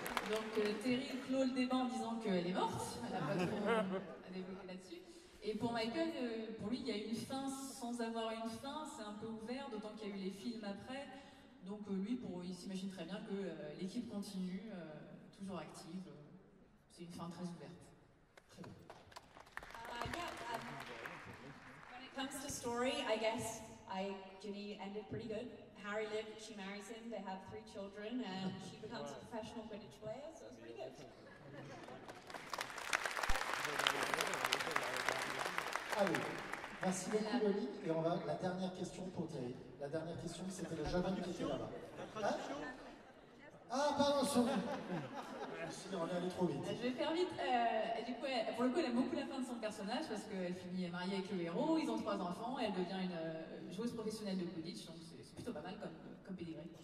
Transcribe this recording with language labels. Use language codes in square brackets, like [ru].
[fr] Donc Terry clôt le débat en disant qu'elle est morte, elle n'a pas trop à développer là-dessus. Et pour Michael, pour lui, il y a une fin sans avoir une fin, c'est un peu ouvert, d'autant qu'il y a eu les films après. Donc lui, il s'imagine très bien que l'équipe continue, toujours active. C'est une fin très ouverte. Très bien. [en] When it comes to story, I guess Ginny ended pretty good. Harry lived, she marries him, they have 3 children, and she becomes a professional Quidditch player, so it's pretty good. [fr] Allez, merci beaucoup Loli, et on va la dernière question pour Thierry. La dernière question, c'était le jeune homme qui était là-bas. Hein? Ah, pardon, sorry. On est allé trop vite. Je vais faire vite. Du coup, pour le coup, elle aime beaucoup la fin de son personnage parce qu'elle finit mariée avec le héros, ils ont 3 enfants, et elle devient une joueuse professionnelle de Quidditch, donc c'est plutôt pas mal comme pédigré.